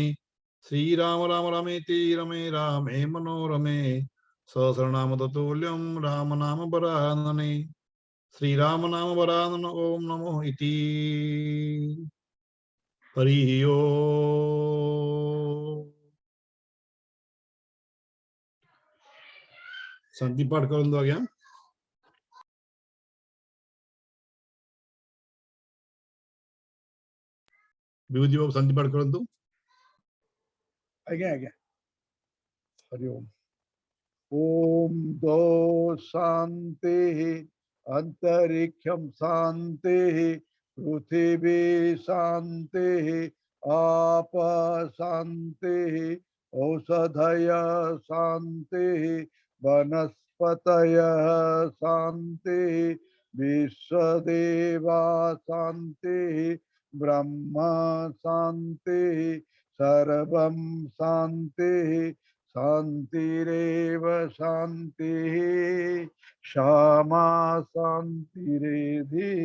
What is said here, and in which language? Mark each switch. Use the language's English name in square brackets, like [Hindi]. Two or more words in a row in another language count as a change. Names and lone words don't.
[Sanskrit] श्रीराम राम रमेति रमे रामे मनोरमे सहस्रनाम तत्तुल्यं राम नाम वरानने। श्रीराम नाम वरानन ओम नमो इति। हरि ओम। [Odia] ଶାନ୍ତି ପାଠ କରନ୍ତୁ ଆଜ୍ଞା। ବିଭୂତି ବାବୁ ଶାନ୍ତି ପାଠ କରନ୍ତୁ। [Sanskrit] आज्ञा आज्ञा। हरि ओम। ओम दो शांति अंतरिक्षम शांति पृथ्वी शांति आप शांति औषधय शांति वनस्पतय शांति विश्वदेवा शांति ब्रह्मा शांति सर्वं शांति शांतिरेव शांतिः क्षमा शांतिरेधि।